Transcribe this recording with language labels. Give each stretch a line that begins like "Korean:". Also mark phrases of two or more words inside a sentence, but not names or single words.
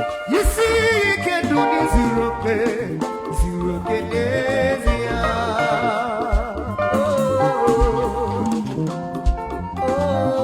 English: You see, you can do this,
Igbo: zuru oke, zuru oke n'ezie. Oh, oh,